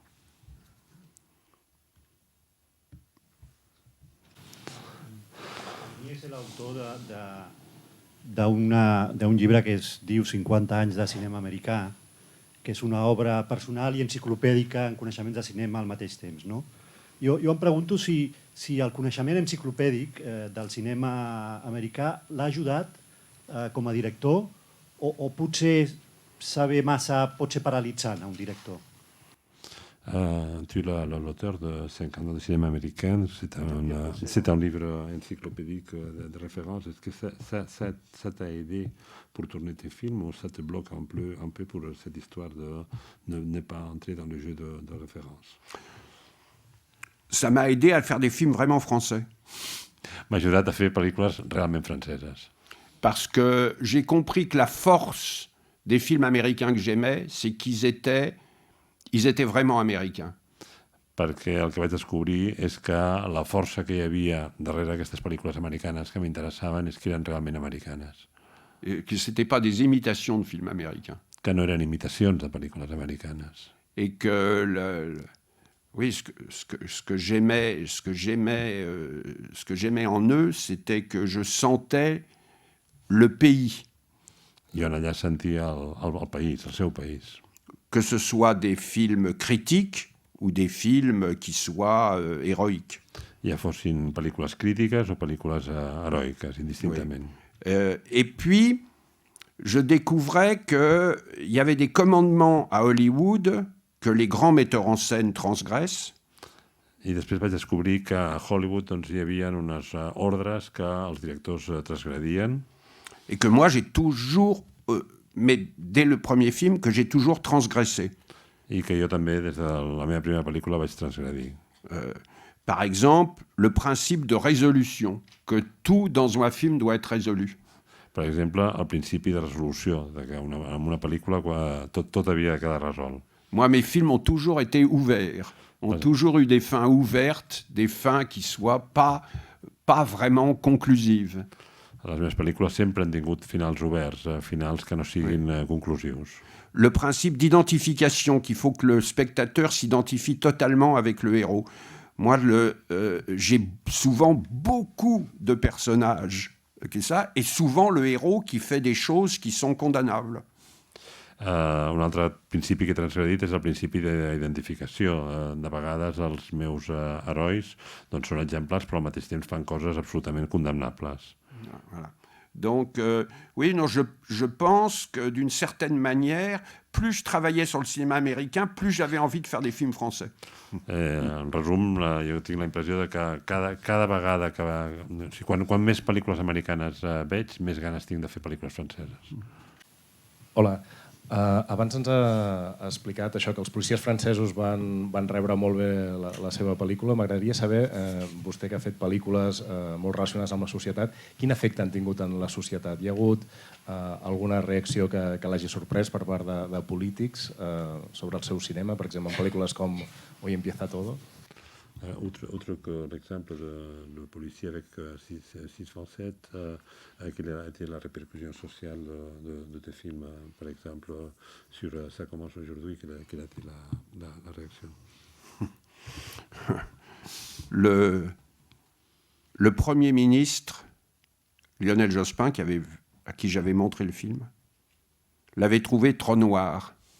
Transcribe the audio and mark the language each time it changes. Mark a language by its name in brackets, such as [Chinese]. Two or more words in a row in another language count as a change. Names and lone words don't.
[Catalan] És l'autor d'un llibre que es diu 50 anys de cinema americà, que és una obra personal i enciclopèdica en coneixements de cinema al mateix temps. No? Jo em pregunto si el coneixement enciclopèdic del cinema americà l'ha ajudat com a director o potser saber massa pot ser paralitzant a un director. [French] Tu es l'auteur de 50 ans de cinéma américain. C'est un livre encyclopédique de référence. Est-ce que ça t'a aidé pour tourner tes films ou ça te bloque un peu pour cette histoire de ne pas entrer dans le jeu de référence? Ça m'a aidé à faire des films vraiment français. [Catalan] M'ha ajudat a fer pel·lícules realment franceses. [French] Parce que j'ai compris que la force des films américains que j'aimais, c'est qu'ils étaient vraiment américains. [Catalan] perquè el que vaig descobrir és que la força que hi havia darrere aquestes pel·lícules americanes que m'interessaven és que eren realment americanes. [French] Et que ce n'étaient pas des imitations de films américains. [Catalan] Que no eren imitacions de pel·lícules americanes. [French] Et que, oui, ce que j'aimais en eux, c'était que je sentais le pays. [Catalan] Jo en allà sentia el país, el seu país. [French] Que ce soit des films critiques ou des films qui soient héroïques. [Catalan] Ja fossin pel·lícules crítiques o pel·lícules heroiques, indistintament. [French] Oui. Et puis, je découvrais qu'il y avait des commandements à Hollywood que les grands metteurs en scène transgressent. [Catalan] I després vaig descobrir que a Hollywood hi havia unes ordres que els directors transgredien. [French] Et que moi, j'ai toujours, mais dès le premier film, que j'ai toujours transgressé. [Catalan] I que jo també, des de la meva primera pel·lícula, vaig transgredir. [French] Par exemple, le principe de résolution, que tout dans un film doit être résolu. [Catalan] Per exemple, el principi de resolució, de que en una pel·lícula tot havia de quedar resolt. [French] Moi, mes films ont toujours été ouverts, ont toujours eu des fins ouvertes, des fins qui soient pas vraiment conclusives. [Catalan] Les meves pel·lícules sempre han tingut finals oberts, finals que no siguin conclusius. [French] Le principe d'identification, qu'il faut que le spectateur s'identifie totalement avec le héros. Moi, j'ai souvent beaucoup de personnages, et souvent le héros qui fait des choses qui sont condamnables. [Catalan] Un altre principi que he transgredit és el principi d'identificació. De vegades els meus herois són exemplars, però al mateix temps fan coses absolutament condemnables. [French] Voilà. Donc, oui, non, je pense que d'une certaine manière, plus je travaillais sur le cinéma américain, plus j'avais envie de faire des films français. [Catalan] En resum, jo tinc la impressió de que cada vegada que... Quan més pel·lícules americanes veig, més ganes tinc de fer pel·lícules franceses. Hola. Abans ens ha explicat això, que els policies francesos van rebre molt bé la seva pel·lícula. M'agradaria saber, vostè que ha fet pel·lícules molt relacionades amb la societat, quin efecte han tingut en la societat? Hi ha hagut alguna reacció que l'hagi sorprès per part de polítics sobre el seu cinema, per exemple, en pel·lícules com Hoy empieza todo? [French] Outre que l'exemple de policier avec 607, quelle a été la répercussion sociale de tes films, par exemple, sur Ça commence aujourd'hui, quelle a été la réaction? Le Premier ministre, Lionel Jospin, à qui j'avais montré le film, l'avait trouvé trop noir.